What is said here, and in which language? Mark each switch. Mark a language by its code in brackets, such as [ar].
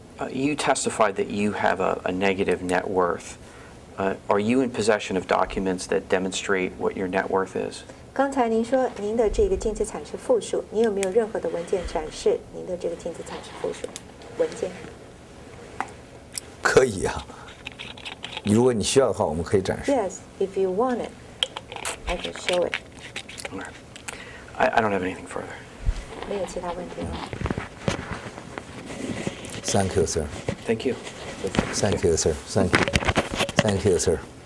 [en] You testified that you have a negative net worth. Are you in possession of documents that demonstrate what your net worth is? [zh] 刚才您说您的这个净资产是负数，您有没有任何的文件展示您的这个净资产是负数？文件？可以啊，如果你需要的话，我们可以展示。 [en] Yes, if you want it, I can show it. Okay. I don't have anything further. [zh] 没有其他问题了。 [en] Thank you, sir. Thank you. Thank you, sir. Thank you. Thank you, sir.